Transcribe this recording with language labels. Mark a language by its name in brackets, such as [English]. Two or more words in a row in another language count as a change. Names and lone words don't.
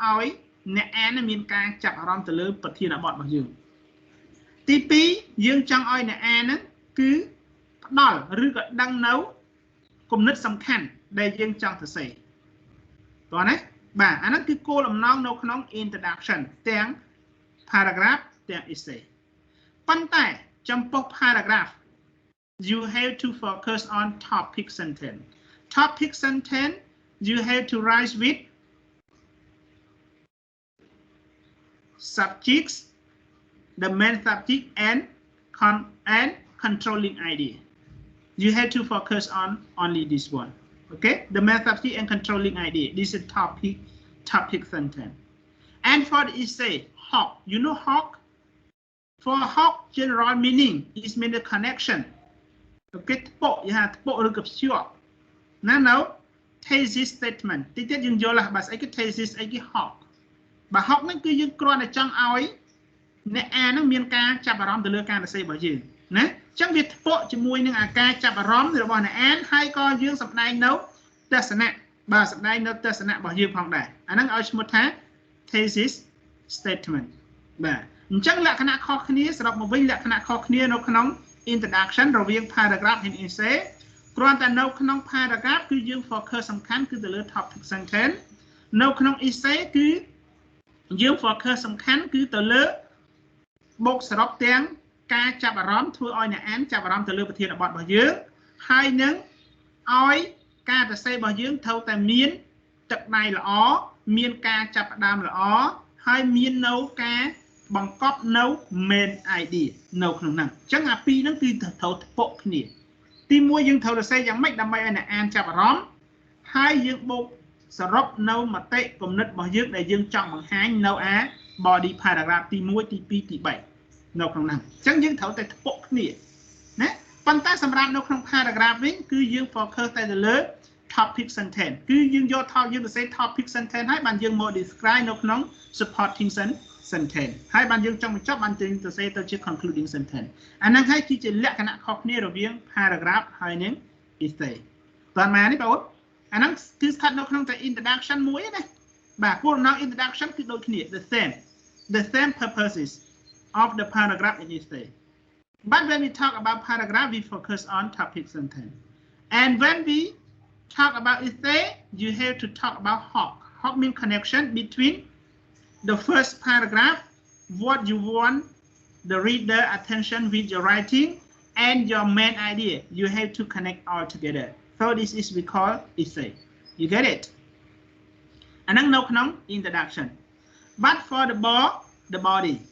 [Khmer] ឲ្យអ្នកអានមានការចាប់អារម្មណ៍ទៅលើប្រធានបទរបស់យើងទី2យើងចង់ឲ្យអ្នកអានហ្នឹងគឺផ្ដល់ឬក៏ដឹងនៅគំនិតសំខាន់ដែលយើងចង់សរសេរតោះណាបាទអាហ្នឹងគឺគោលបំណងនៅក្នុង introduction ទាំង paragraph ទាំង essay ប៉ុន្តែចំពោះ [English] paragraph you have to focus on topic sentence. Topic sentence you have to write with subjects, the main subject and controlling idea. You have to focus on only this one. Okay, the main subject and controlling idea. This is topic sentence. And for the essay, hawk. You know hawk? For hawk, general meaning is mean the connection. [Khmer] Okay, ថ្ពក់យថាថ្ពក់ឬក៏ភ្ជាប់ណានៅ [English] thesis statement [Khmer] តិចទៀតយើងយល់ហើយបើស្អីគឺ thesis អីគេ hawk បើ hawk ហ្នឹងគឺយើងគ្រាន់តែចង់ឲ្យអ្នកអានហ្នឹងមានការចាប់អារម្មណ៍ទៅលើការសរសេររបស់យើងណាអញ្ចឹងវាថ្ពក់ជាមួយនឹងអាការចាប់អារម្មណ៍របស់អ្នកអានហើយក៏យើងសម្ដែងនៅទស្សនៈបាទសម្ដែងនៅទស្សនៈរបស់យើងផងដែរអាហ្នឹងឲ្យឈ្មោះថា [English] thesis statement [Khmer] បាទអញ្ចឹងលក្ខណៈខុសគ្នាសរុបមកវិញលក្ខណៈខុសគ្នានៅក្នុងintroduction រវាង [English] paragraph and essay [Khmer] គ្រាន់តែនៅក្នុង paragraph គឺយើង focus សំខាន់គឺទៅលើ [English] topic sentence [Khmer] នៅក្នុង essay គឺយើង focus សំខាន់គឺទៅលើបូកសរុបទាំងការចាប់អារ ម្មណ៍ធ្វើឲ្យអ្នកអានចាប់អារម្មណ៍ទៅលើប្រធានបទរបស់យើងហើយនឹងឲ្យការសរសេររបស់យើងត្រូវតែមានទឹកដៃល្អមានការចាប់ផ្ដើមល្អហើយមាននៅការបង្កប់នៅ [English] main idea [Khmer] នៅ ក្នុងហ្នឹងអញ្ចឹងអាពីរហ្នឹងគឺត្រូវថ្ពក់គ្នាទី1យើងត្រូវសរសេរយ៉ាងម៉េចដើម្បីឲ្យអ្នកអានចាប់អារម្មណ៍ហើយយើងបូកសរុបនៅមតិគំនិត របស់យើងដែលយើងចង់បង្ហាញនៅអា [English] body paragraph [Khmer] ទី1ទី2ទី3នៅក្នុងហ្នឹងអញ្ចឹងយើងត្រូវតែថ្ពក់គ្នាណា ប៉ុន្តែសម្រាប់នៅក្នុង paragraph វិញគឺយើង focus តែទៅលើ [English] topic sentence [Khmer] គឺយើងយកយើងសរសេរ [English] topic sentence [Khmer] ហើយបានយើងមក describe នៅក្នុង [English] supporting sentence [Khmer] ហើយបានយើងចង់បញ្ចប់បានយើងសរសេរទៅជា [English] concluding sentence [Khmer] អាហ្នឹងហើយគឺជាលក្ខណៈខុសគ្នារវាង paragraph ហើយនឹង essay តើម៉ានេះបងប្អូនអាហ្នឹងគឺស្ថិតនៅក្នុងតែ introduction មួយណាបាទគោលបំណង introduction គឺដូចគ្នា [English] the same purposes of the paragraph and essay but when we talk about paragraph we focus on topic sentence and when we talk about essay you have to talk about hawk means connection between the first paragraph what you want the reader attention with your writing and your main idea you have to connect all together so this is we call essay you get it [Khmer] អាហ្នឹងនៅក្នុង [English] introduction but for the body